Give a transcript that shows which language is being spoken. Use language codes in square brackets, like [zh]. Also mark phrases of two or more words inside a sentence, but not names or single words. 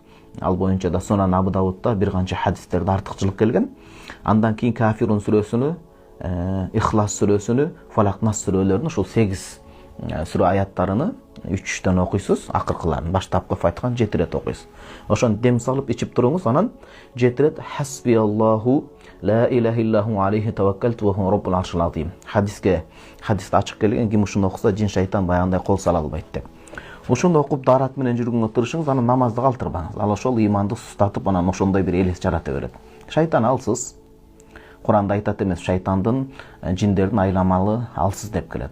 [ky] Ал боюнча да Сунан Абу Давудда бир канча хадистерде артыкчылык келген. Андан кийин Кафирун сүрөсүнү, Ихлас сүрөсүнү, Фалак Нас сүрөлөрүнү, ушул 8 сүрө аяттарыны 3-төн окуйсуз, акыркыларын баштапкы Фатиханы 7 рет окуйсуз. Ошону дем салып ичип туруңуз, анан 7 рет [ar] حسبي الله لا إله إلا هو عليه توكلت وهو رب العرش العظيم. [ky] Хадисте ачык келген, ким ушуну окуса жин шайтан баягындай кол сала албайт деп. Ушуну окуп дарат менен жүргөнгө тырышыңыз, анан намазды калтырбаңыз. Ал ошол иманды сустатып, анан ошондой бир элес жарата берет. Шайтан алсыз. Куранда айтат эмес, шайтандын, жиндердин айламалы алсыз деп келет.